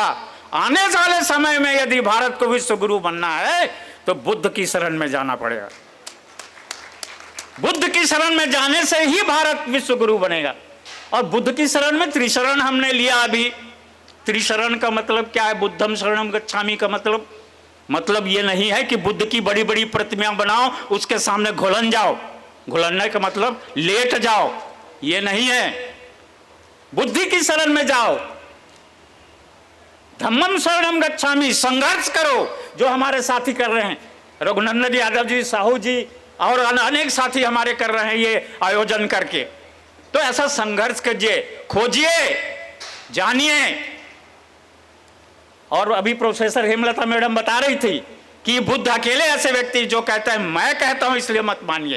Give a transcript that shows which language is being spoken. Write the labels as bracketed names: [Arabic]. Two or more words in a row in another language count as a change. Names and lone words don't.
[Hindi] आने वाले समय में यदि भारत को विश्व गुरु बनना है तो बुद्ध की शरण में जाना पड़ेगा। बुद्ध की शरण में जाने से ही भारत विश्व गुरु बनेगा। और बुद्ध की शरण में त्रिशरण हमने लिया। अभी त्रिशरण का मतलब क्या है? [Pali] बुद्धम शरणम गच्छामि [Hindi] का मतलब मतलब ये नहीं है कि बुद्ध की बड़ी बड़ी प्रतिमा बनाओ, उसके सामने घुलन जाओ। घुलनने का मतलब लेट जाओ, ये नहीं है। बुद्धि की शरण में जाओ। [Pali] धम्मम शरणम गच्छामि, [Hindi] संघर्ष करो, जो हमारे साथी कर रहे हैं, रघुनंदन यादव जी, साहू जी और अनेक साथी हमारे कर रहे हैं ये आयोजन करके। तो ऐसा संघर्ष कीजिए, खोजिए, जानिए। और अभी प्रोफेसर हेमलता मैडम बता रही थी कि बुद्ध अकेले ऐसे व्यक्ति जो कहते हैं मैं कहता हूं इसलिए मत मानिए।